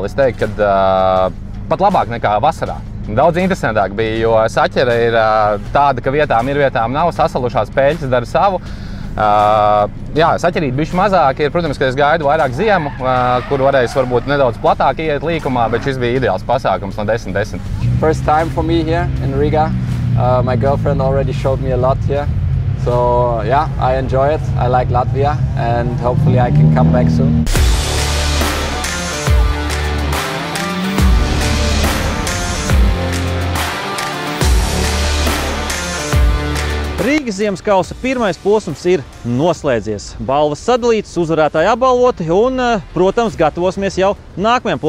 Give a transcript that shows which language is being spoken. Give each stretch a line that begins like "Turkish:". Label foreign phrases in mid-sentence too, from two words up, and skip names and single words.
Latvian: Es teiktu, ka pat labāk nekā vasarā. Daudz interesantāk bija, jo saķere ir tāda, ka vietām ir, vietām nav. Sasalušās pēļas dara savu. Jā, saķerīt bišķi mazāk ir, protams, ka es gaidu vairāk ziemu, kur varēs varbūt nedaudz platāk iet līkumā, bet šis bija ideāls pasākums no 10-10.
English: First time for me here in Riga. My girlfriend already showed me a lot here. So yeah, I enjoy it. I like Latvia and hopefully I can come back soon.
Latvian: Rīgas ziemas kausa pirmais posms ir noslēdzies. Balvas sadalītas, uzvarētāji apbalvoti un, protams, gatavosimies jau nākamajam posmam.